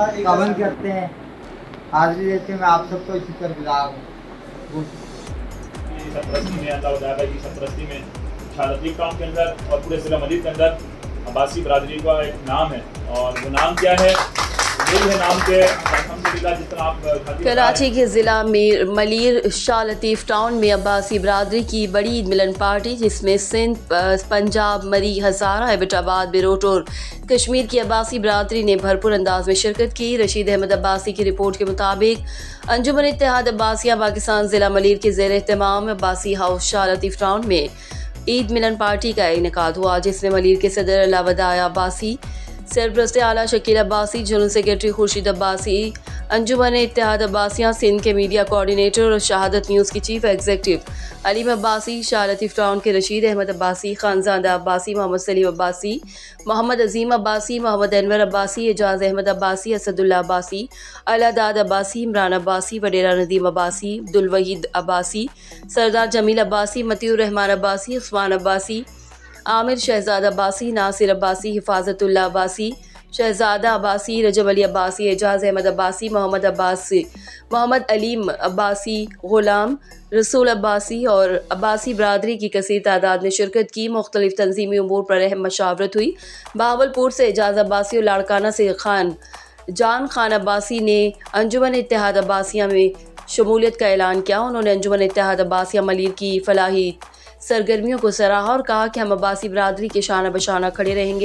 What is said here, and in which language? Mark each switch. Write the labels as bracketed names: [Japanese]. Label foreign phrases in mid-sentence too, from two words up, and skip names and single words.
[Urdu] کمنٹ کرتے ہیں، حاضری دیتے ہیں۔ میں آپ سب کو شکرگزار ہوں. سرپرستی میں اللہ بھائی کی سرپرستی میں شالتی ٹاؤن کے اندر اور پورے ضلع ملیر کے اندر عباسی برادری کا ایک نام ہے، اور وہ نام کیا ہے? کراچی کے ضلع ملیر شاہ لطیف ٹاؤن میں عباسی برادری کی بڑی عید ملن پارٹی، جس میں سندھ، پنجاب، مری، ہزارہ، ایبٹ آباد، بیروٹ اور کشمیر کی عباسی برادری نے بھرپور انداز میں شرکت کی. رشید احمد عباسی کی رپورٹ کے مطابق انجمن اتحاد عباسیہ پاکستان ضلع ملیر کے زیر اہتمام عباسی ہاؤس شاہ لطیف ٹاؤن میں عید ملن پارٹی کا انعقاد ہوا، جس میں ملیر کے صدر اللہ ودایا عباسی، سرپرست اعلیٰ شکیل عباسی, [English] general secretary [Urdu] خورشید عباسی، انجمن اتحاد عباسیہ سندھ کے [English] media coordinator [Urdu] اور شہادت نیوز کی [English] chief executive [Urdu] अलीम عباسی، شاہ لطیف ٹاؤن کے رشید احمد عباسی، خانزادہ عباسی، محمد سلیم عباسی، محمد عظیم عباسی، محمد انور عباسی، اعجاز احمد عباسی، اسد اللہ عباسی، اللہ داد عباسی، عمران عباسی، وڈیرہ ندیم عباسی، عبدالوحید عباسی، سردار جمیل عباسی، مطیع الرحمان عباسی، عثمان عباسی، عامر شہزاد عباسی، ناصر عباسی، حفاظت اللہ عباسی، شہزادہ عباسی، رجب علی عباسی، اعجاز احمد عباسی، محمد عباسی، محمد علیم عباسی، غلام رسول عباسی اور عباسی برادری کی کثیر تعداد نے شرکت کی. مختلف تنظیمی امور پر اہم مشاورت ہوئی۔ بہاولپور سے اعجاز عباسی اور لاڑکانہ سے جان خان عباسی نے انجمن اتحاد عباسیہ میں شمولیت کا اعلان کیا. انہوں نے انجمن اتحاد عباسیہ ملیر کی فلاحی سرگرمیوں کو سراہا اور کہا کہ ہم عباسی برادری کے شانہ بشانہ کھڑے رہیں گے.